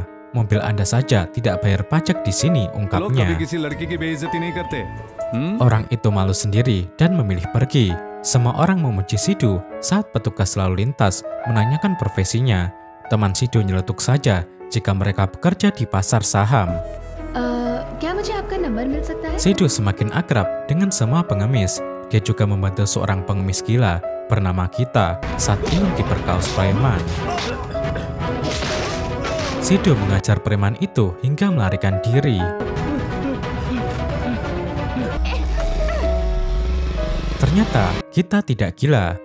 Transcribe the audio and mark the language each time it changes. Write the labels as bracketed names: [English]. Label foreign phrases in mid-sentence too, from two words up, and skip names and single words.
[Indonesian] Mobil Anda saja tidak bayar pajak di sini, ungkapnya. Orang itu malu sendiri dan memilih pergi. Semua orang memuji Sidu saat petugas lalu lintas menanyakan profesinya. Teman Sidu nyeletuk saja jika mereka bekerja di pasar saham. [Hindi] क्या मुझे आपका नंबर मिल सकता है? [Indonesian] Sidu semakin akrab dengan semua pengemis. Dia juga membantu seorang pengemis gila bernama Gita saat ingin diperkaus preman. Sidu mengajar preman itu hingga melarikan diri. Ternyata Gita tidak gila.